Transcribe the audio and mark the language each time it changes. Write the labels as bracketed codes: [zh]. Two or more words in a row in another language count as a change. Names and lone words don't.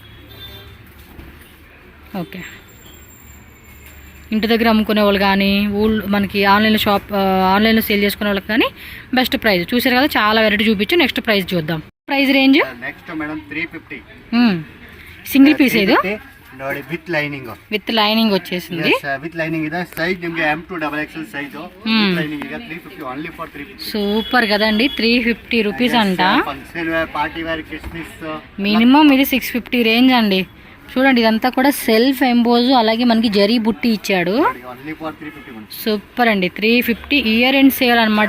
[te] ఓకే ఇంటి దగ్గర అమ్ముకునే వాళ్ళు కానీ మనకి ఆన్లైన్లో సేల్ చేసుకునే వాళ్ళకి కానీ [en] best price. [te] చూసారు కదా చాలా వెరైటీ చూపించు. నెక్స్ట్ ప్రైస్ చూద్దాం. [en] price range Next madam 350 single piece [te] ఇది [kn] ನೋಡಿ ವಿತ್ [te] ಲೈನಿಂಗ್ వచ్చేసింది. [en] with lining [kn] ಇದೆ. ಸೈಜ್ ನಿಮಗೆ [en] M to XXL [kn] ಸೈಜ್ ಲೈನಿಂಗ್ ಈಗ 350 [en] only for 350. [te] సూపర్ కదండి. 350 రూపీస్ అంట. [en] Function wear, party wear, kismis [te] మినిమం ఇది 650 రేంజ్ అండి. చూడండి ఇదంతా కూడా [en] self emboss, [te] అలాగే మనకి జరీ బుట్టి ఇచ్చాడు. సూపర్ అండి. 350 [en] year end sale [te] అనమాట.